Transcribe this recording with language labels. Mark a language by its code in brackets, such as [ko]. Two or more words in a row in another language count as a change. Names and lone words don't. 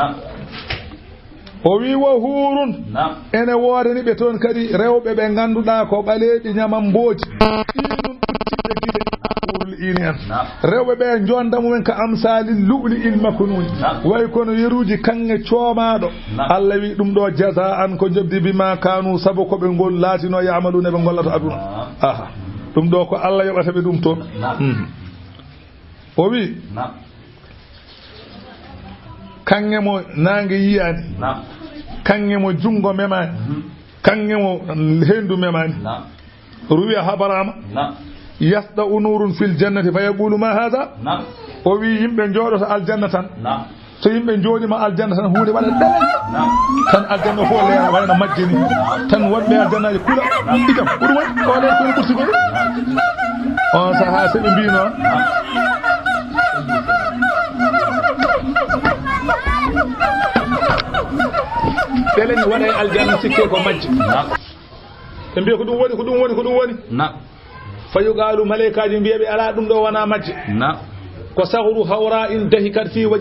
[ff] o wi [ar] وحور [ff] ene woodani ɓe toon kadi rewɓe ɓe ganduɗa ko ɓaleɓe ñaman mbooji ini en rewɓe ɓe jonda mumen [ar] كأمثال اللؤلؤ المكنون [ff] way kono yeruji kange coomaɗo Allah wi ɗum ɗo jaza'an ko jobdi [ar] بما كانوا [ff] sabu ko ɓe ngol laatino yamalune ɓe gollato aduna ɗum ɗo ko Allah yoɓata ɓe ɗum toon o wi kange mo nangue yiyani kange mo jungo memani kange mo hendu memani [ar] روي خبر ما يسطع نور في الجنة فيقول ما هذا [ff] o wi yimɓe jooɗoto aljanna tan so yimɓe jooɗima aljanna tan huunde waɗa ɗele tan aljanna fof leera wayno majjini tan wonɓe aljannaji kula idam ɓuri waɗi ole kono ɓurti goɗo on saha seɓe mbi noon ɗele ni waɗa e aljanna sikke ko majji ɓe mbiya ko ɗum woni fayugalu malaikaji mbiyaɓe ala ɗum ɗo wona majje ko [ar] ثغر حوراء إن ضحكت في وجه